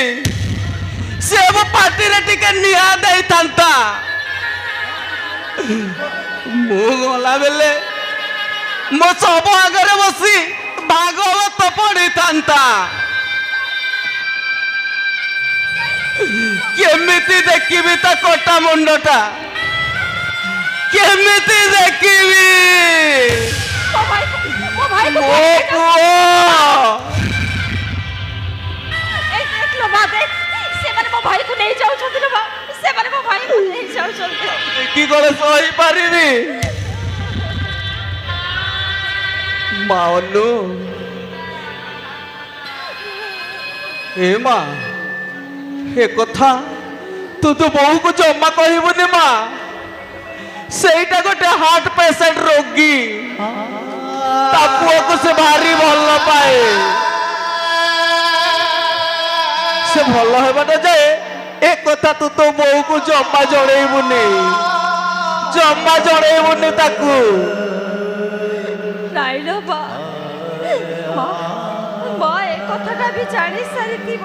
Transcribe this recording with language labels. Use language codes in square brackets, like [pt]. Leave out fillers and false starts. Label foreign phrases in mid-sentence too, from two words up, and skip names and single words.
[or] ସେ ମୋ ପାଟିରେ ଟିକେ ନିଆଁ ଦେଇଥାନ୍ତା, ମୁଁ ଗଲା ବେଲେ ମୋ ଶବ ଆଗରେ ବସି ଭାଗବତ ପଢିଥାନ୍ତା। କେମିତି ଦେଖିବି ତା କଟା ମୁଣ୍ଡଟା? କେମିତି ଦେଖିବି? ମୋ ଭାଇ ମୋ ପୁଅ ଏଇ ଦେଖ ଲୋ ମା ଦେଖ ସେମାନେ ମୋ ଭାଇକୁ ନେଇ ଯାଉଛନ୍ତି ଲୋ ମା ସେମାନେ ମୋ ଭାଇକୁ ନେଇ ଯାଉଛନ୍ତି କି କରେ ସହିପାରିବି? ମା ଅନୁ, ଏ ମା ଏ କଥା ତୁ ତୋ ବଉକୁ ଜମା କହିବୁନି ମା। ସେଇଟା ଗୋଟେ [en] heart patient [or] ରୋଗୀ, ତା ପୁଅକୁ ସେ ଭାରି ଭଲ ପାଏ। ସେ ଭଲ ହେବାଟା ଯାଏ ଏ କଥା ତୁ ତୋ ବୋଉକୁ ଜମା ଜଣେଇବୁନି, ଜମା ଜଣେଇବୁନି ତାକୁ। ନାଇଁ ଲୋ ମା ମା ଏ କଥାଟା ବି ଜାଣି ସାରିଥିବ।